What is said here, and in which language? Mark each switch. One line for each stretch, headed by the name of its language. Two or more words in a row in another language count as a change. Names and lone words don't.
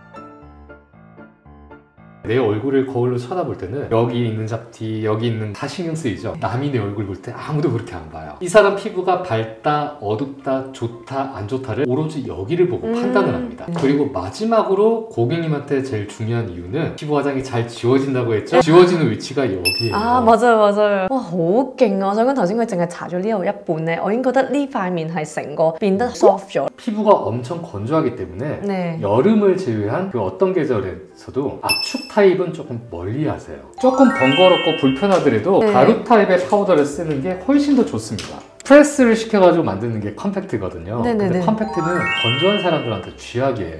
Korean: 내 얼굴을 거울로 쳐다볼 때는 여기 있는 잡티, 여기 있는 다 신경 쓰이죠? 남이 내 얼굴 볼 때 아무도 그렇게 안 봐요. 이 사람 피부가 밝다, 어둡다, 좋다, 안 좋다를 오로지 여기를 보고 판단을 합니다. 그리고 마지막으로 고객님한테 제일 중요한 이유는 피부 화장이 잘 지워진다고 했죠? 지워지는 위치가 여기예요. 맞아요 맞아요. 와
Cantonese: 好勁啊！我想講頭先佢淨係搽咗呢度一半咧，我已經覺得呢塊面係成個變得 soft 咗。
Korean: 피부가 엄청 건조하기 때문에 네. 여름을 제외한 그 어떤 계절에서도 압축 타입은 조금 멀리 하세요. 조금 번거롭고 불편하더라도 가루 타입의 파우더를 쓰는 게 훨씬 더 좋습니다. 프레스를 시켜가지고 만드는 게 컴팩트거든요. 근데 컴팩트는 건조한 사람들한테 쥐약이에요.